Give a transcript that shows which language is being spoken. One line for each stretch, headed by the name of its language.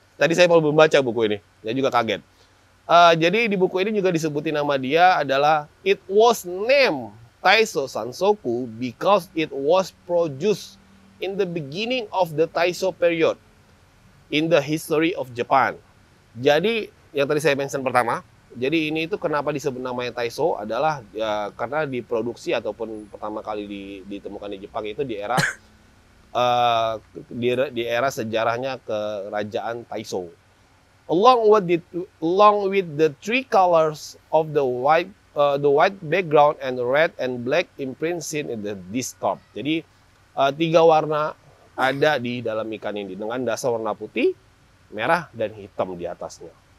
Indonesian: Tadi saya belum baca buku ini, saya juga kaget. Jadi di buku ini juga disebutin nama dia adalah
English: it was named Taiso Sansoku because it was produced in the beginning of the Taiso period in the history of Japan.
Indonesian: Jadi yang tadi saya mention pertama, jadi ini itu kenapa disebut namanya Taiso adalah ya, karena diproduksi ataupun pertama kali ditemukan di Jepang itu di era di era sejarahnya kerajaan Taiso.
English: Along with the three colors of the white background and red and black imprint seen in the disc-top.
Indonesian: Jadi tiga warna ada di dalam ikan ini dengan dasar warna putih, merah dan hitam di atasnya.